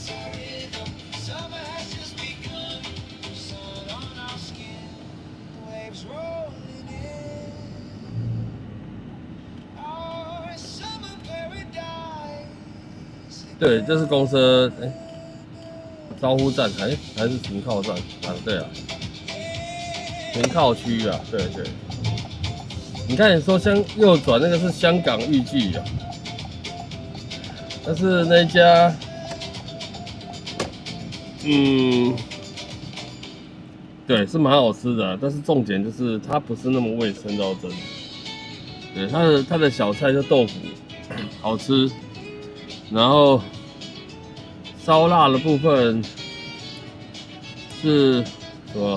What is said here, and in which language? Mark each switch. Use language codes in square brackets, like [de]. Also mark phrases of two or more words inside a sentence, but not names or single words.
[zh] 对，這是公車，招呼站還是停靠站啊？對啊，停靠區啊，對。你看，你說右轉那個是香港玉記啊，但是那一家，對，是蠻好吃的啊，但是重點就是它不是那麼衛生到真的。對，它的小菜就豆腐，好吃。然後燒臘的部分是什麼？